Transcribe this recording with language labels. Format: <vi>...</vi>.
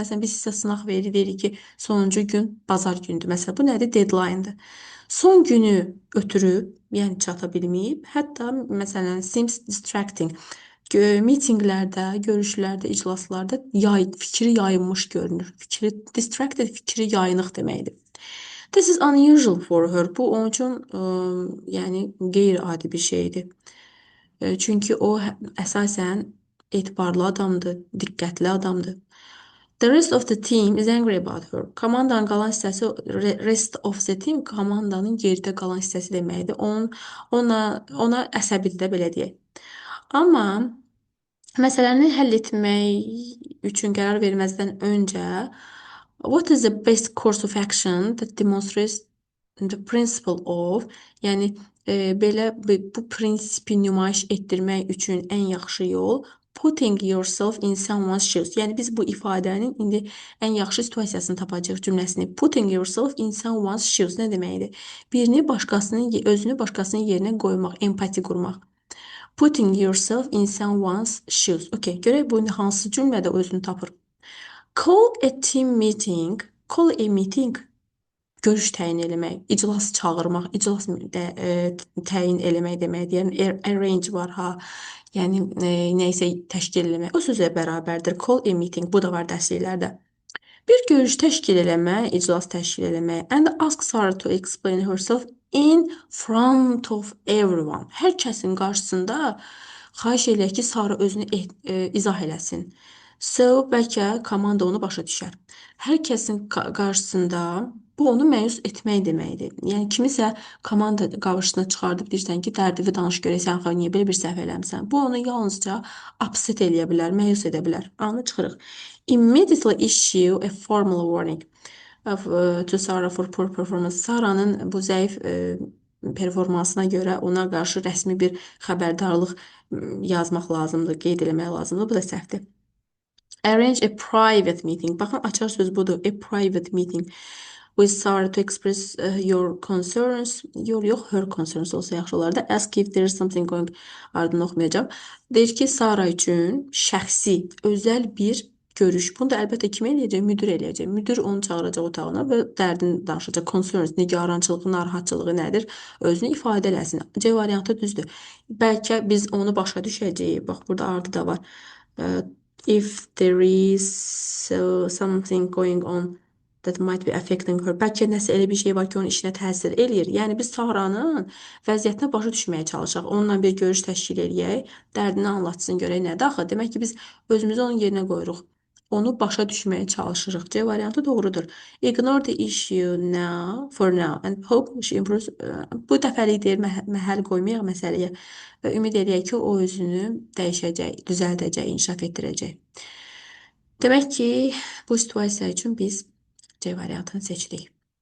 <az>Məsələn, biz sizə sınaq veririk ki, sonuncu gün bazar gündür. Məsələn, bu nədir? Deadline-dır. Son günü ötürüb, yəni çata bilməyib, hətta məsələn</az> <en>seems distracting.</en> <az>Mitinqlərdə, görüşlərdə, iclaslarda fikri yayınmış görünür. Fikri distracted, fikri yayınıq deməkdir.</az> <en>This is unusual for her.</en> <az>Bu onun üçün yəni qeyri-adi bir şeydir. Çünki o əsasən etibarlı adamdır, diqqətli adamdır.</az> <en>The rest of the team is angry about her.</en> <az>Komandanın qalan hissəsi,</az> <en>rest of the team</en> <az>komandanın geridə qalan hissəsi deməkdir. Ona əsəbidir də belə deyək. Amma məsələni həll etmək üçün qərar verməzdən öncə</az> <en>what is the best course of action that demonstrates the principle of,</en> <az>yəni belə bu prinsipi nümayiş etdirmək üçün ən yaxşı yol</az> <en>putting yourself in someone's shoes.</en> <az>Yəni biz bu ifadənin indi ən yaxşı situasiyasını tapacağıq cümləsini.</az> <en>Putting yourself in someone's shoes</en> <az>nə deməkdir? Özünü başqasının yerinə qoymaq, empati qurmaq.</az> <en>Putting yourself in someone's shoes. Okay,</en> <az>görək bu hansı cümlədə özünü tapır.</az> <en>Call a team meeting. Call a meeting.</en> <az>Görüş təyin eləmək, iclas çağırmaq, iclas təyin eləmək deməkdir. Yəni arrange var ha. Yəni nə isə təşkil eləmək. O sözlə bərabərdir.</az> <en>Call a meeting.</en> <az>Bu da var dərsliklərdə. Bir görüş təşkil eləmək, iclas təşkil eləmək.</az> <en>And ask Sarah to explain herself in front of everyone.</en> <az>Hər kəsin qarşısında xahiş eləyək ki, Sarah özünü izah eləsin. So, bəlkə komanda onu başa düşər. Hər kəsin qarşısında bu onu məyus etmək deməkdir. Yəni kimisə komanda qarşısına çıxardıb deyirsən ki, dərdini danış görək sən niyə belə bir səhv eləmisən. Bu onu yalnızca upset eləyə bilər, məyus edə bilər. Anı çıxırıq.</az> <en>Immediately issue a formal warning to Sarah for poor performance.</en> <az>Sarah'nın bu zəif performansına görə ona qarşı rəsmi bir xəbərdarlıq yazmaq lazımdır, qeyd eləmək lazımdır. Bu da səhvdir.</az> <en>Arrange a private meeting.</en> <az>Baxın, açar söz budur.</az> <en>A private meeting with Sarah to express your concerns.</en> <az>Yox,</az> <en>her concerns</en> <az>olsa yaxşı olardı.</az> <en>Ask if there is something going.</en> <az>Ardını oxumayacağım. Deyir ki, Sarah üçün şəxsi, özəl bir görüş. Bunu da əlbəttə kim eləyəcək? Müdir eləyəcək. Müdir onu çağıracaq otağına və dərdini danışacaq. Concerns, nigarançılığı, narahatçılığı nədir? Özünü ifadə eləsin. C variantı düzdür. Bəlkə biz onu başa düşəcəyik. Bax, burada ardı da var.</az> <en>If there is something going on that might be affecting her.</en> <az>Bəlkə nəsə elə bir şey var ki, onun işinə təsir eləyir. Yəni biz Sarah'nın vəziyyətinə başa düşməyə çalışaq. Onunla bir görüş təşkil eləyək, dərdini anlatsın, görək nədir axı. Demək ki, biz özümüzü onun yerinə qoyuruq. Onu başa düşməyə çalışırıq. C variantı doğrudur.</az> <en>Ignore the issue now, for now and hope she improves.</en> <az>Bu dəfəlik deyir, məhəl qoymayaq məsələyə və ümid edək ki, o özünü dəyişəcək, düzəldəcək, inkişaf etdirəcək. Demək ki, bu situasiya üçün biz C variantını seçdik.</az>